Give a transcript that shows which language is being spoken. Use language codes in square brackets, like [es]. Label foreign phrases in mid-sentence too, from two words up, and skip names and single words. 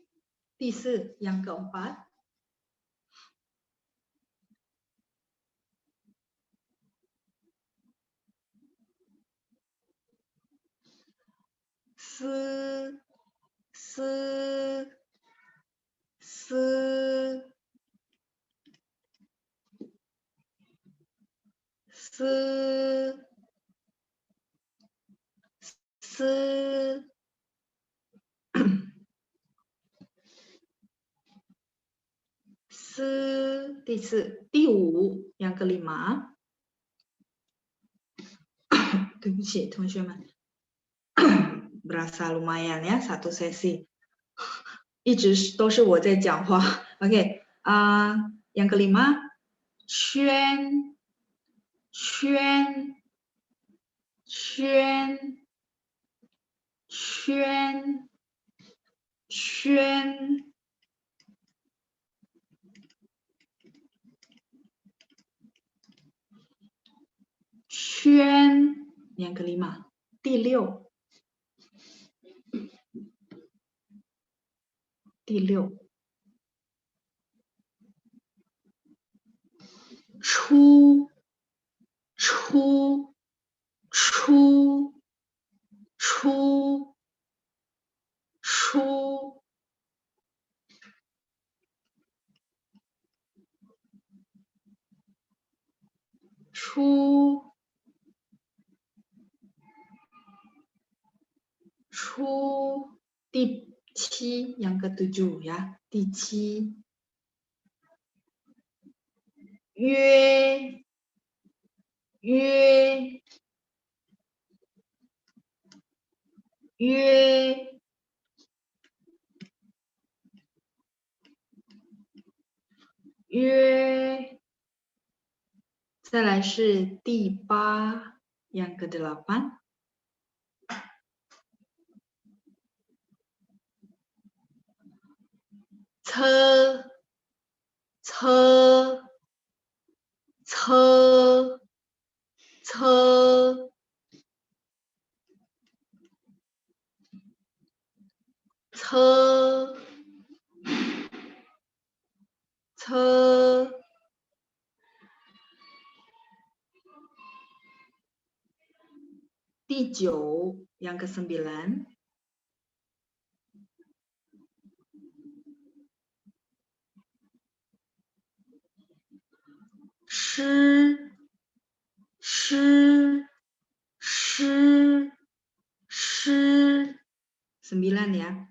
[id] 第四 yang keempat. Se, se, se, se, se. Se, [zh] 第四，第五 [id] yang kelima. [zh] 对不起，同学们， [id] berasa lumayan ya satu sesi， [zh] 一直都是我在讲话。OK， [id] yang kelima， [zh] 圈，圈，圈，圈，圈。 [id] 圈 yang kelima， [zh] 第六，第六，出，出，出，出，出，出。出 第七 [id] yang ketujuh ya, [zh] 第七。约，约，约，约。再来是第八 [id] yang ke-8。 [zh] 车，车，车，车，车，车。 [id] 第九 yang ke-9。 [zh] 诗，诗，诗，诗。9 ya.